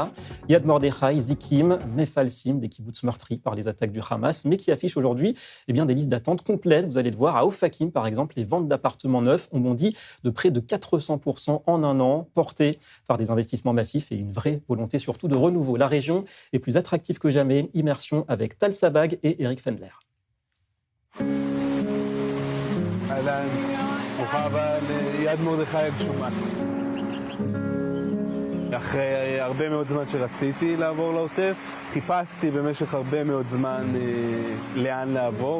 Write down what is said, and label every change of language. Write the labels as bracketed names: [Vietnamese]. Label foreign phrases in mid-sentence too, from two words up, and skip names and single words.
[French] Yad Mordechai, Zikim, Mefalsim, des kibboutz meurtris par les attaques du Hamas, mais qui affichent aujourd'hui des listes d'attente complètes. Vous allez le voir, à Ofakim, par exemple, les ventes d'appartements neufs ont bondi de près de 400% en un an, portées par des investissements massifs et une vraie volonté surtout de renouveau. La région est plus attractive que jamais. Immersion avec Tal Sabag et Eric Fendler. [Hebrew] אהלן, ברוכה הבאה ליד מרדכי הגשומה. אחרי הרבה מאוד זמן שרציתי לעבור לעוטף, חיפשתי במשך הרבה מאוד זמן לאן לעבור.